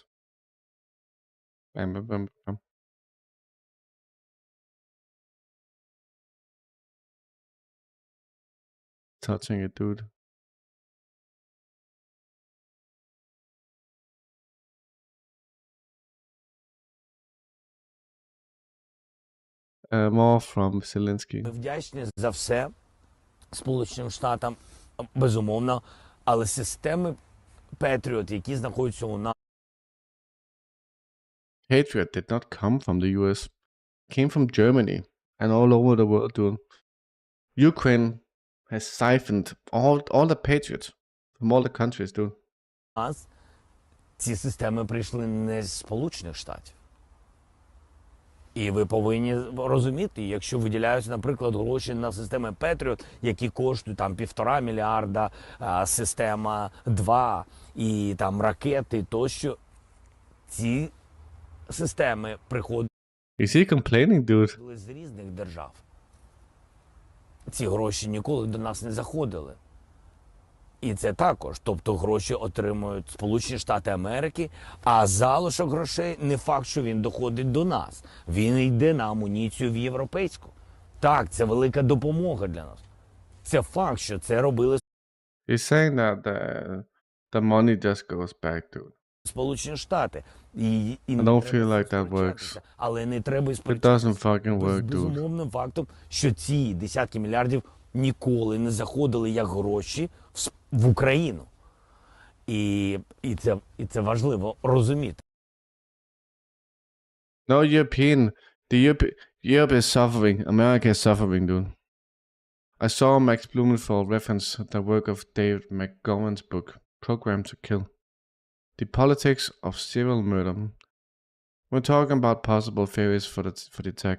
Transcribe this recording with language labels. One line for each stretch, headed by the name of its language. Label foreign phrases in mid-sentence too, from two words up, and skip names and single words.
English: Bam, bam, bam, bam. Touching it, dude. More from Zelensky.
Ukrainian: Ми вдячні за все Сполученим Штатам, безумовно, але системи Patriot, які знаходяться у нас.
English: Patriot did not come from the US. It came from Germany and all over the world, dude. Ukraine has siphoned all the Patriots from all the countries, dude.
Ukrainian: Ці системи прийшли не з Сполучених Штатів. І ви повинні розуміти, якщо виділяються, наприклад, гроші на системи Patriot, які коштують там 1,5 мільярда, система 2 і там ракети тощо, ці системи приходять
English: Is he complaining, dude?
Ukrainian: з різних держав. Ці гроші ніколи до нас не заходили. І це також, тобто гроші отримують Сполучені Штати Америки, а залишок грошей не факт, що він доходить до нас. Він йде на амуніцію в європейську. Так, це велика допомога для нас. Це факт, що це робили
English: He's saying that the money just goes back to
Ukrainian: Сполучені Штати. І
English: I don't feel like that works.
Ukrainian: Але не треба
English: It doesn't fucking work, dude.
Ukrainian: безумовним фактом, що ці десятки мільярдів ніколи не заходили як гроші в Україну. І це важливо розуміти.
English: No, Europe is suffering. America is suffering, dude. I saw Max Blumenthal reference the work of David McGovern's book, Program to Kill. The Politics of Serial Murder. We're talking about possible theories for the attack.